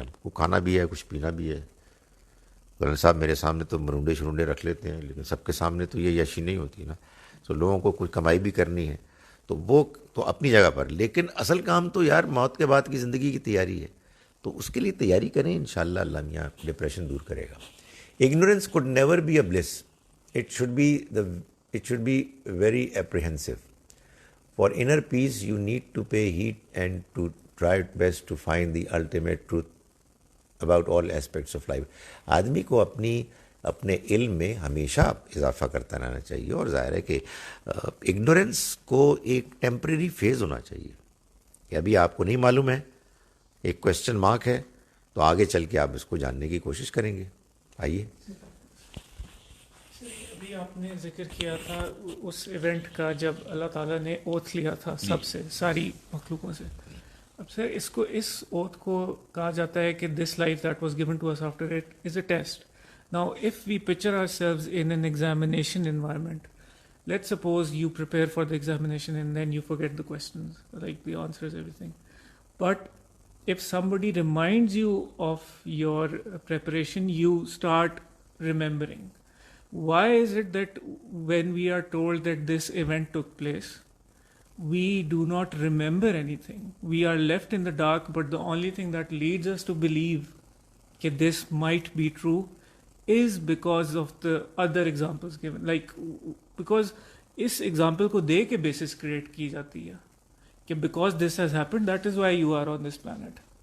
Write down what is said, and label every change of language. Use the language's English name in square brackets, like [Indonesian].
[Urdu] ہم کو کھانا بھی ہے، کچھ پینا بھی ہے. قرآن صاحب میرے سامنے تو مرونڈے شرونڈے رکھ لیتے ہیں، لیکن سب کے سامنے تو یہ یشی نہیں ہوتی نا. تو لوگوں کو کچھ کمائی بھی کرنی ہے، تو وہ تو اپنی جگہ پر، لیکن اصل کام تو یار موت کے بعد کی زندگی کی تیاری ہے. تو اس کے لیے تیاری کریں، انشاءاللہ اللہ میاں ڈپریشن دور کرے گا. [English] Ignorance could never be a bliss. It should be very apprehensive. For inner peace, you need to pay heed and to try best to find the ultimate truth about all aspects of life. [Urdu] آدمی کو اپنے علم میں ہمیشہ اضافہ کرتا رہنا چاہیے، اور ظاہر ہے کہ اگنورنس کو ایک ٹیمپریری فیز ہونا چاہیے کہ ابھی آپ کو نہیں معلوم ہے، ایک کویسچن مارک ہے، تو آگے چل کے آپ اس کو جاننے کی کوشش کریں گے. آئیے. ابھی آپ نے ذکر کیا تھا اس ایونٹ کا جب اللہ تعالیٰ نے اوتھ لیا تھا سب سے، ساری مخلوقوں سے. اب سر اس اوتھ کو کہا جاتا ہے کہ [English] This life that was given to us after it is a test. Now if we picture ourselves in an examination environment, let's suppose you prepare for the examination and then you forget the questions, like the answers, everything. But if somebody reminds you of your preparation, you start remembering. Why is it that when we are told that this event took place, we do not remember anything? We are left in the dark, but the only thing that leads us to believe that this might be true is because of the other examples given. Like, because [Urdu] اس example کو دے کے basis create کی جاتی ہے کہ [English] Because this has happened that is why you are on this planet.